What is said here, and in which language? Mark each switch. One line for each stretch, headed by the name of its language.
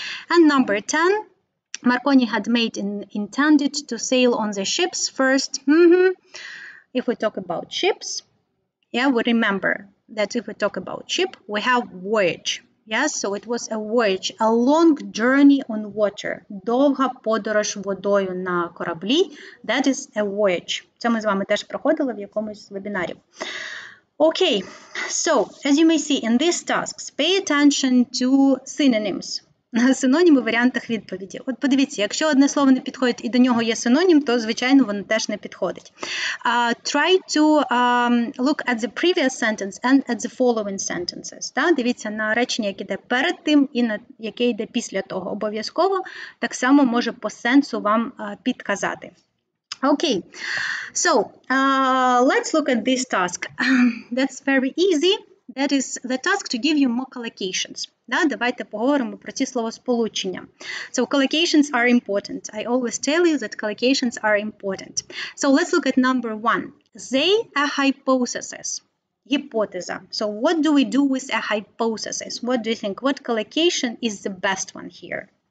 English: And number 10, Marconi had intended to sail on the ships first. If we talk about ships, we remember that if we talk about ship, we have voyage. Yes, so it was a voyage, a long journey on water.
Ukrainian: Довга подорож водою на кораблі.
English: That is a voyage.
Ukrainian: Це ми з вами теж проходили в якомусь з вебінарів.
English: Okay, so as you may see in these tasks, pay attention to synonyms.
Ukrainian: Синоніми в варіантах відповіді. От подивіться, якщо одне слово не підходить і до нього є синонім, то, звичайно, воно теж не підходить.
English: Try to look at the previous sentence and at the following sentences.
Ukrainian: Дивіться на речення, яке йде перед тим і на яке йде після того. Обов'язково так само може по сенсу вам підказати.
English: Okay, so let's look at this task. That's very easy. That is the task to give you more collocations.
Ukrainian: Давайте поговоримо про ці словосполучення.
English: So collocations are important. I always tell you that collocations are important. So let's look at number 1. They are hypotheses. Гіпотеза. So what do we do with a hypothesis? What do you think? What collocation is the best one here?